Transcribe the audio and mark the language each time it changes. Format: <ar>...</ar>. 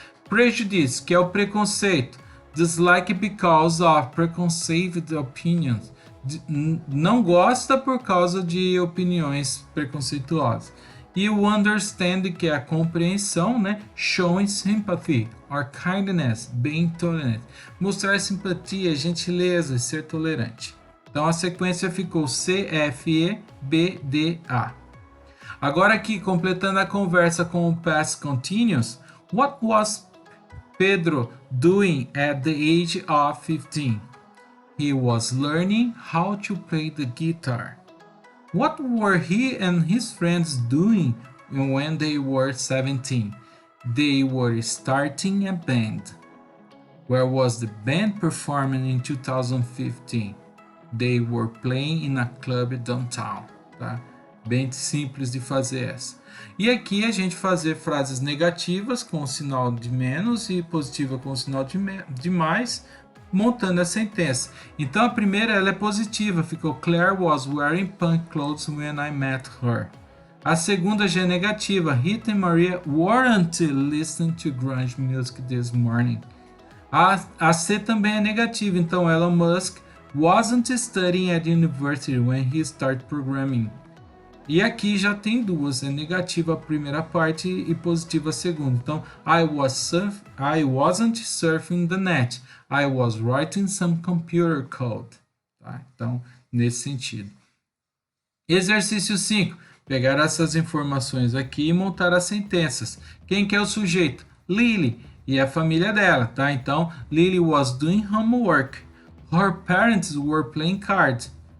<pt>Prejudice, que é o preconceito,</pt> <en>dislike because of preconceived opinions,</en> <pt>não gosta por causa de opiniões preconceituosas. E o understand, que é a compreensão, né?</pt> <en>Showing sympathy or kindness, being tolerant,</en> <pt>mostrar simpatia, gentileza, ser tolerante. Então a sequência ficou C, F, E, B, D, A. Agora aqui, completando a conversa com o past continuous,</pt> <en>what was Pedro doing at the age of 15? He was learning how to play the guitar. What were he and his friends doing when they were 17? They were starting a band. Where was the band performing in 2015? They were playing in a club downtown.</en> <pt>Tá? Bem simples de fazer essa. E aqui a gente fazer frases negativas com o sinal de menos e positiva com o sinal de mais, montando a sentença. Então a primeira ela é positiva, ficou</pt> <en>Claire was wearing punk clothes when I met her.</en> <pt>A segunda já é negativa,</pt> <en>Rita e Maria weren't listening to grunge music this morning.</en> <pt>A C também é negativa, então</pt> <en>Elon Musk wasn't studying at university when he started programming.</en> <pt>E aqui já tem duas, é negativa a primeira parte e positiva a segunda.</pt> <en>Então, I wasn't surfing the net. I was writing some computer code.</en> <pt>Tá? Então, nesse sentido. Exercício 5. Pegar essas informações aqui e montar as sentenças. Quem que é o sujeito? Lily e a família dela, tá?</pt> <en>Então, Lily was doing homework. Her parents were playing cards.</en>